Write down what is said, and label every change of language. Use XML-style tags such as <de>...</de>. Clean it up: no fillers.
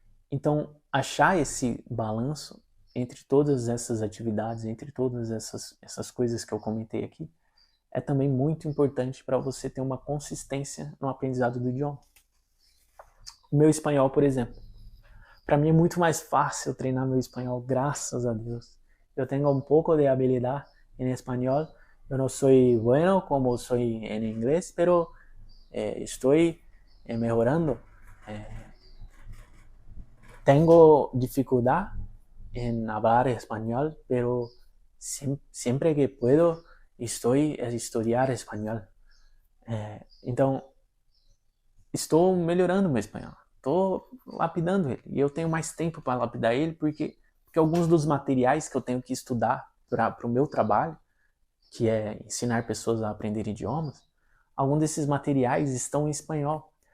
<pt>Então, achar esse balanço entre todas essas atividades, entre todas essas coisas que eu comentei aqui, é também muito importante para você ter uma consistência no aprendizado do idioma. O meu espanhol, por exemplo. Para mim é muito mais fácil treinar meu espanhol, graças a Deus. Eu tenho um pouco de</pt> <es>habilidad en español. Yo no soy bueno como soy en inglés, pero estoy mejorando. Tengo dificultad en hablar español, pero siempre que puedo estoy a estudiar espanhol.</es> <pt>Então, estou melhorando meu espanhol. Estou lapidando ele. E eu tenho mais tempo para lapidar ele porque alguns dos materiais que eu tenho que estudar para o meu trabalho, que é ensinar pessoas a aprender idiomas, alguns desses materiais estão em espanhol.</pt>